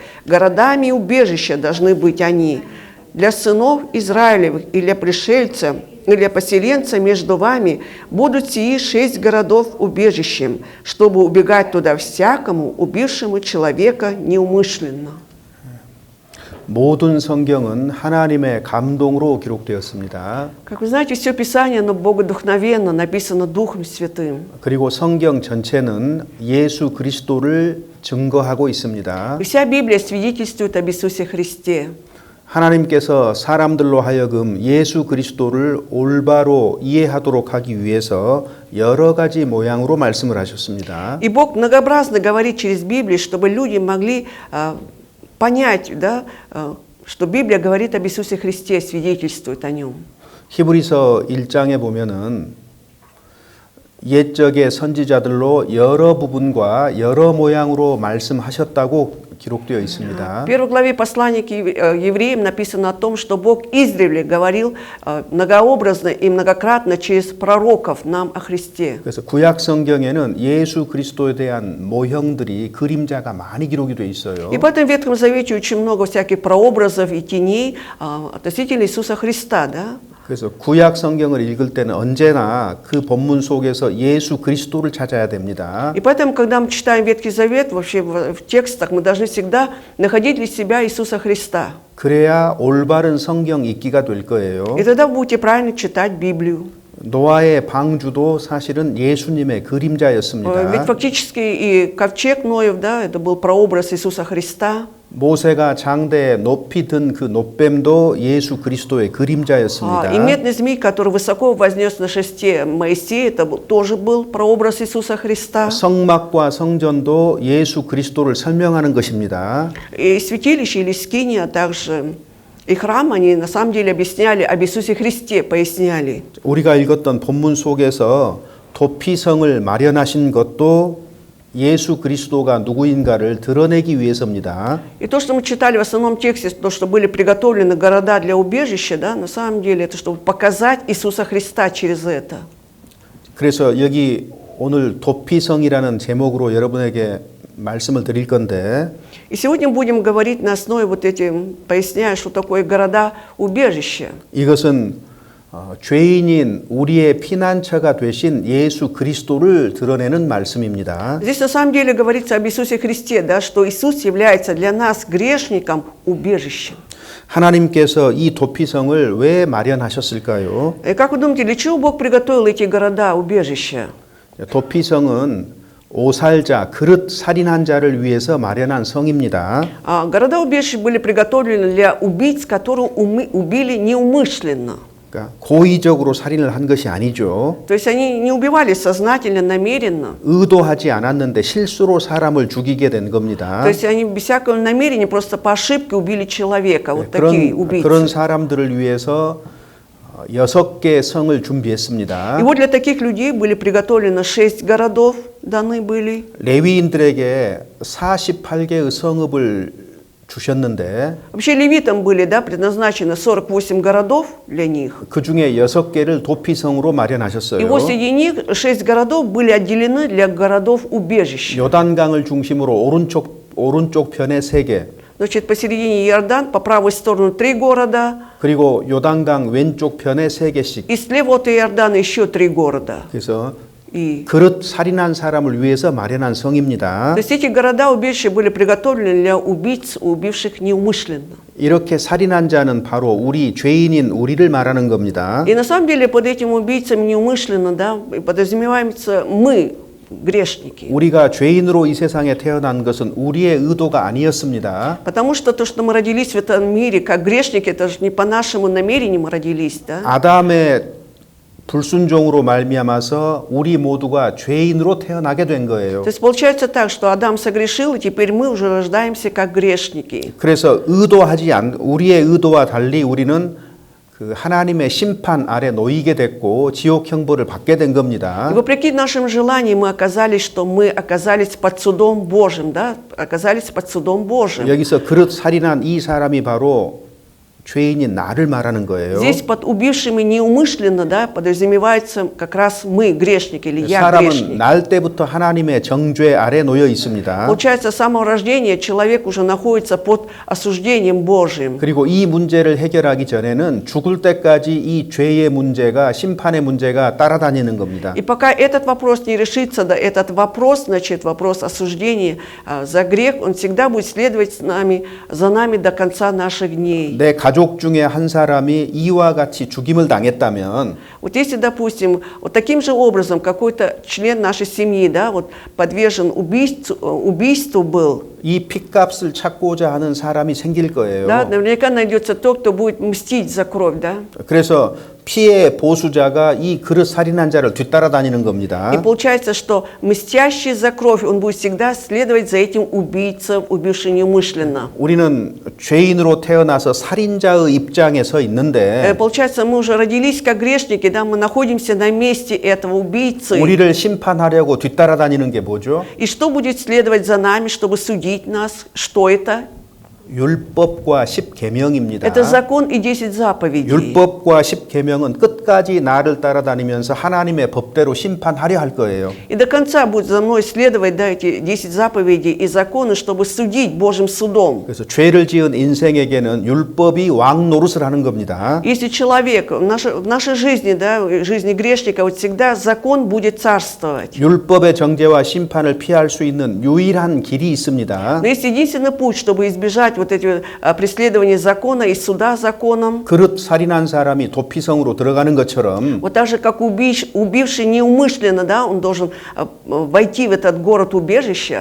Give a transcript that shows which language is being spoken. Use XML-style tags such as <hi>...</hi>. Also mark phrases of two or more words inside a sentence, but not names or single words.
<ru>Городами убежища должны быть они. Для сынов Израилевых и для пришельца, и для поселенца между вами будут сии 6 городов убежищем, чтобы убегать туда всякому, убившему человека неумышленно».</ru> <ko>모든 성경은 하나님의 감동으로 기록되었습니다.</ko> <ru>Как вы знаете, все Писание, оно богодухновенно, написано Духом Святым.</ru> <ko>그리고 성경 전체는 예수 그리스도를 증거하고 있습니다.</ko> <ru>И вся Библия свидетельствует об Иисусе Христе.</ru> <ko>하나님께서 사람들로 하여금 예수 그리스도를 올바로 이해하도록 하기 위해서 여러 가지 모양으로 말씀을 하셨습니다.</ko> <ru>И Бог многообразно говорит через Библию, чтобы люди могли понять, да, что Библия говорит об Иисусе Христе, свидетельствует о Нем.</ru> <ko>히브리서 1장에 보면은 옛적의 선지자들로 여러 부분과 여러 모양으로 말씀하셨다고 기록되어 있습니다.</ko> <ru>В первой главе послания к евреям написано о том, что Бог издревле говорил многообразно и многократно через пророков нам о Христе.</ru> <ko>그래서 구약 성경에는 예수 그리스도에 대한 모형들이 그림자가 많이 기록이 돼 있어요.</ko> <ru>И поэтому в Ветхом Завете очень много всяких прообразов и теней относительно Иисуса Христа, да?</ru> <ko>그래서 구약 성경을 읽을 때는 언제나 그 본문 속에서 예수 그리스도를 찾아야 됩니다.</ko> <ru>И поэтому, когда мы читаем Ветхий Завет, вообще в текстах, мы должны всегда находить для себя Иисуса Христа.</ru> <ko>그래야 올바른 성경 읽기가 될 거예요.</ko> <ru>И тогда будете правильно читать Библию.</ru> <ko>노아의 방주도 사실은 예수님의 그림자였습니다.</ko> <ru>Ведь фактически и ковчег Ноев, да, это был прообраз Иисуса Христа.</ru> <ko>모세가 장대에 높이 든 그 놋뱀도 예수 그리스도의 그림자였습니다.</ko> <ru>И медный змей, который высоко вознес на шесте Моисея, это тоже был прообраз Иисуса Христа.</ru> <ko>성막과 성전도 예수 그리스도를 설명하는 것입니다.</ko> <ru>И святилище или скиния, а также и храм, они на самом деле объясняли об Иисусе Христе, поясняли.</ru> <ko>우리가 읽었던 본문 속에서 도피성을 마련하신 것도 예수 그리스도가 누구인가를 드러내기 위해서입니다.</ko> <ru>И то, что мы читали в основном тексте, то, что были приготовлены города для убежища, да, на самом деле это чтобы показать Иисуса Христа через это.</ru> <ko>그래서 여기 오늘 도피성이라는 제목으로 여러분에게 말씀을 드릴 건데</ko> <ru>И сегодня будем говорить на основе вот этим, поясняя, что такое города-убежища.</ru> <ko>이것은 죄인인 우리의 피난처가 되신 예수 그리스도를 드러내는 말씀입니다.</ko> <ru>Здесь на самом деле говорится об Иисусе Христе, да, что Иисус является для нас, грешникам, убежищем.</ru> <ko>하나님께서 이 도피성을 왜 마련하셨을까요?</ko> <ru>И как вы думаете, для чего Бог приготовил эти города-убежища?</ru> <ko>도피성은 오살자, 그릇 살인한 자를 위해서 마련한 성입니다.</ko> <ru>Города-убежища были приготовлены для убийц, которые убили неумышленно.</ru> <ko>그러니까 고의적으로 살인을 한 것이 아니죠.</ko> <ru>То есть они не убивали сознательно, намеренно.</ru> <ko>의도하지 않았는데 실수로 사람을 죽이게 된 겁니다.</ko> <ru>То есть они без всякого намерения просто по ошибке убили человека. Вот такие убийцы.</ru> <ko>그런 사람들을 위해서 6개의 성을 준비했습니다.</ko> <ru>И вот для таких людей были приготовлены 6 городов, даны были.</ru> <ko>레위인들에게 48개의 성읍을 주셨는데</ko> <ru>Вообще левитам были, да, предназначены 48 городов для них.</ru> <ko>그 중에 6개를 도피성으로</ko> <ru>И</ru> <ko>마련하셨어요.</ko> <ru>вот среди них 6 городов были отделены для городов-убежищ.</ru> <ko>요단강을 중심으로 오른쪽 편에 3개,</ko> <ru>Значит, посередине Иордан, по правой стороне 3 города,</ru> <ko>그리고 요단강 왼쪽 편에 3개씩.</ko> <ru>и слева от Иордана еще 3 города.</ru> <ko>그래서</ko> <ru>И,</ru> <ko>그릇 살인한 사람을 위해서 마련한 성입니다.</ko> <ru>то есть эти города-убежища были приготовлены для убийц, убивших неумышленно.</ru> <ko>이렇게 살인한 자는 바로 우리 죄인인 우리를 말하는 겁니다.</ko> <ru>И на самом деле под этим убийцам неумышленно, да, подразумевается мы, грешники.</ru> <ko>우리가 죄인으로 이 세상에 태어난 것은 우리의 의도가 아니었습니다.</ko> <ru>Потому что то, что мы родились в этом мире как грешники, это же не по нашему намерению мы родились, да?</ru> <ko>아담의 불순종으로 말미암아서 우리 모두가 죄인으로 태어나게 된 거예요.</ko> <ru>То есть получается так, что Адам согрешил, и теперь мы уже рождаемся как грешники.</ru> <ko>그래서 우리의 의도와 달리 우리는 그 하나님의 심판 아래 놓이게 됐고 지옥 형벌을 받게 된 겁니다.</ko> <ru>И вопреки нашим желаниям мы оказались, что мы оказались под судом Божьим, да? Оказались под судом Божьим.</ru> <ko>여기서 그릇 살인한 이 사람이 바로 죄인인 나를 말하는 거예요.</ko> <ru>Здесь под убившими неумышленно, да, подразумевается как раз мы, грешники, или я</ru> <ko>사람은</ko> <ru>грешник.</ru> <ko>날 때부터 하나님의 정죄 아래 놓여 있습니다.</ko> <ru>Получается, с самого рождения человек уже находится под осуждением Божьим.</ru> <ko>그리고 이 문제를 해결하기 전에는 죽을 때까지 이 죄의 문제가 심판의 문제가 따라다니는 겁니다.</ko> <ru>И пока этот вопрос не решится, да, этот вопрос, значит, вопрос осуждения за грех, он всегда будет следовать за нами до конца наших дней.</ru> <ko>내 가족 중에 한 사람이 이와 같이 죽임을 당했다면</ko> <ru>Вот если, допустим, вот таким же образом какой-то член нашей семьи, да, вот подвержен убийству был,</ru> <ko>이 핏값을 찾고자 하는 사람이 생길 거예요.</ko> <ru>да, наверняка найдется тот, кто будет мстить за кровь, да.</ru> <ko>그래서 피해 보수자가 이 그릇 살인한 자를 뒤따라다니는 겁니다.</ko> <ru>И получается, что мстящий за кровь, он будет всегда следовать за этим убийцем, убившим неумышленно.</ru> <ko>우리는 죄인으로 태어나서 살인자의 입장에 서 있는데</ko> <ru>Получается, мы уже родились как грешники, да, мы находимся на месте этого убийцы.</ru> <ko>우리를 심판하려고 뒤따라다니는 게 뭐죠?</ko> <ru>И что будет следовать за нами, чтобы судить нас? Что это?</ru> <ko>율법과 십계명입니다.</ko> <ru>Это закон и 10 заповедей.</ru> <ko>율법과 십계명은 끝까지 나를 따라다니면서 하나님의 법대로 심판하려 할 거예요.</ko> <ru>И до конца будет за мной следовать, да, эти 10 заповедей и законы, чтобы судить Божьим судом.</ru> <ko>그래서 죄를 지은 인생에게는 율법이 왕 노릇을 하는 겁니다.</ko> <ru>Если человек в нашей жизни, да, в жизни грешника, вот всегда закон будет царствовать.</ru> <ko>율법의 정죄와 심판을 피할 수 있는 유일한 길이 있습니다.</ko> <ru>Но есть единственный путь, чтобы избежать вот эти преследования закона и суда законом.</ru> <ko>그릇 살인한 사람이 도피성으로 들어가는 것처럼</ko> <ru>Вот так же, как убивший неумышленно, да, он должен войти в этот город-убежище.</ru>